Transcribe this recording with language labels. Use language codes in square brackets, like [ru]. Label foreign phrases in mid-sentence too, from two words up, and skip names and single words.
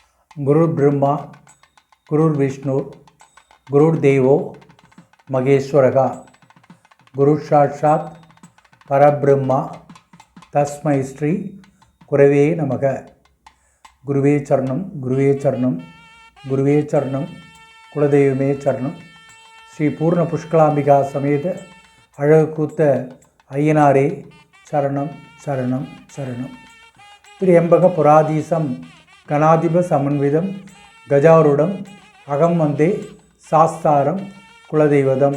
[sa] गुरु ब्रह्मा गुरुर् विष्णु गुरुर् देवो महेश्वरः गुरु साक्षात् परब्रह्म तस्मै श्री गुरवे नमः. [ta] குருவே சரணம் குருவே சரணம் குருவே சரணம் குலதெய்வமே சரணம். ஸ்ரீ பூர்ண புஷ்கலாம்பிகா சமேத அழகு கூத்த ஐயனாரே சரணம் சரணம் சரணம். [sa] त्र्यम्बक पुराधीशं गणाधिप समन्वितं गजारूढं अहं वन्दे शास्तारं कुलदैवतम्.